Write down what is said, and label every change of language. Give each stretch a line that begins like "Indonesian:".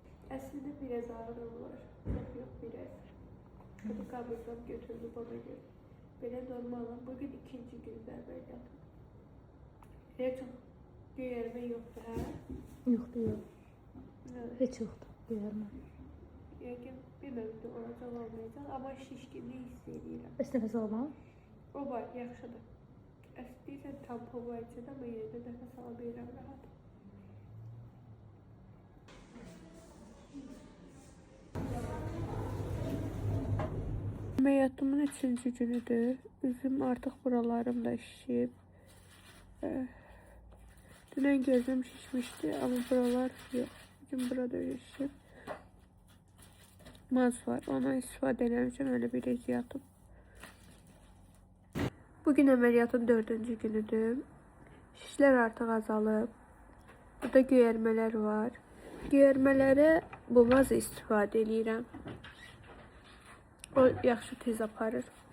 Turkish: Aslında biraz ağrım var. Yok biraz. Hadi kabızdan götürdü bana göre. Böyle normalim. Bugün ikinci günde ameliyatım. Çok göğerme yoktu ha? Yoktu yok. Evet. Hiç yoktu göğerme. Yani bilmem de olacak olmayacak ama şişkinliği hissediyorum.
Azerbaijani: Bəs nəfəs alma? O var, yaxşıdır. Əslində tampon var içində, amma yenə də nəfəs ala bilirəm rahat. Ameliyatımın 3-cü günüdür. Üzüm artıq buralarım da şişib. Dünən gözüm şişmişdi, amma buralar yox. Bugün burada şişib. Maz var, ona istifadə eləmişəm, öyle bir yatıb. Bugün ameliyatın 4-cü günüdür. Şişlər artıq azalıb. Burada göyərmələr var. Göyərmələrə bu mazı istifadə edirəm. O yaxşı tez aparır.